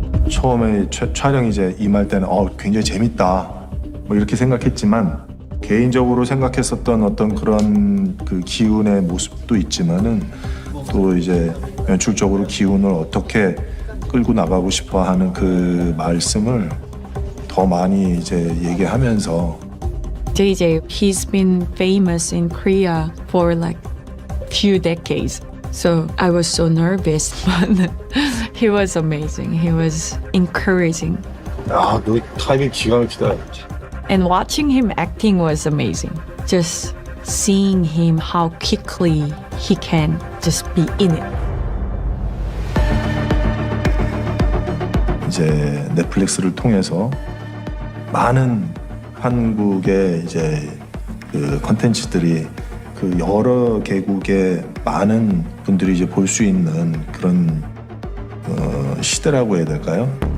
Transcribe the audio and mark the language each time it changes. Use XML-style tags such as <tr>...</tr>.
<ko>처음에 촬영 이제 임할 때는 굉장히 재밌다 뭐 이렇게 생각했지만 개인적으로 생각했었던 어떤 그런 그 기운의 모습도 있지만은 또 이제 연출적으로 기운을 어떻게 끌고 나가고 싶어 하는 그 말씀을 더 많이 이제 얘기하면서</ko> <en>JJ, he's been famous in Korea for like few decades. So I was so nervous, but he was amazing. He was encouraging.</en> <ko>너 타이밍 기가 막히다.</ko> <en>And watching him acting was amazing. Just seeing him how quickly he can just be in it.</en> <ko>이제 넷플릭스를 통해서 많은 한국의 이제 그 컨텐츠들이 그 여러 개국의 많은 분들이 이제 볼 수 있는 그런 시대라고 해야 될까요?</ko>